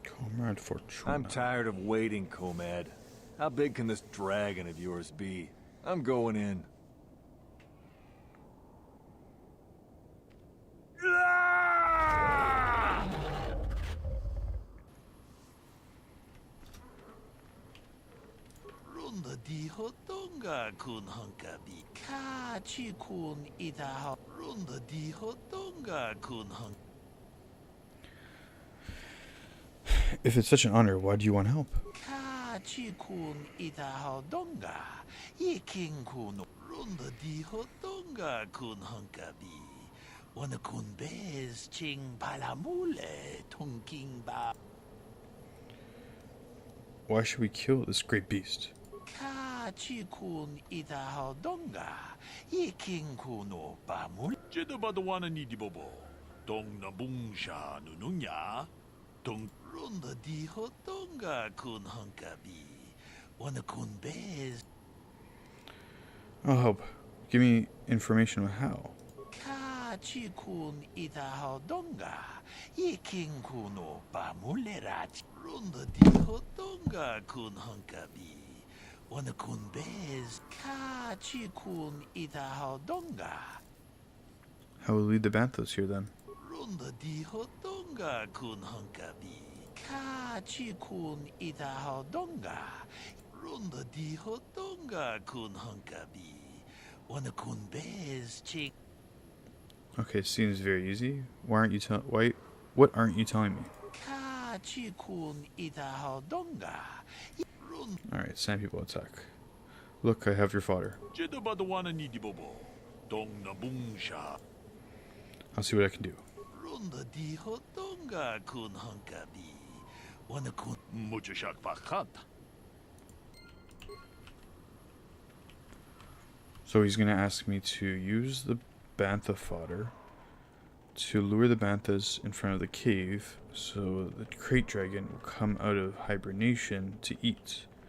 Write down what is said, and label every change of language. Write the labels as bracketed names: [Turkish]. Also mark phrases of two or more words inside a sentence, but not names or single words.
[English] Comrade Fortuna. I'm tired of waiting, Comad. How big can this dragon of yours be? I'm going in. Runda di hotonga kun hunkabi kachi kun ida runda di hotonga kun hunk. If it's such an honor, why do you want help? Kachi kun ida hodonga iking kun runda di hotonga kun hunkabi. Wana kun bez ching palamule tongking ba. Why should we kill this great beast? Kachi kun ida hodonga iking kuno pamul. Jedabadwana ni dibobo. Dong na bungsha nununya. Dong runda di hodonga kun hunkabi. Wana kun bez. I'll help. Give me information on how. Kachi kun ida hodonga iking kuno pamulerachi. Runda di hodonga kun hunkabi. Wana kun bez kachi kun ida hodonga. How will lead the Banthos here then? Runda di hodonga kun hunkabi. Kachi kun ida hodonga. Runda di hodonga kun hunkabi. Wana kun bez ching. Okay, seems very easy. Why aren't you what aren't you telling me? Kachi kun ida hodonga. Alright, sand people attack. Look, I have your fodder. Jedabadwana ni dibobo. Dong na bungsha. I'll see what I can do. Runda di hodonga kun hunkabi. Wana kun muchashak pakat. So he's gonna ask me to use the bantha fodder to lure the banthas in front of the cave so the crate dragon will come out of hibernation to eat.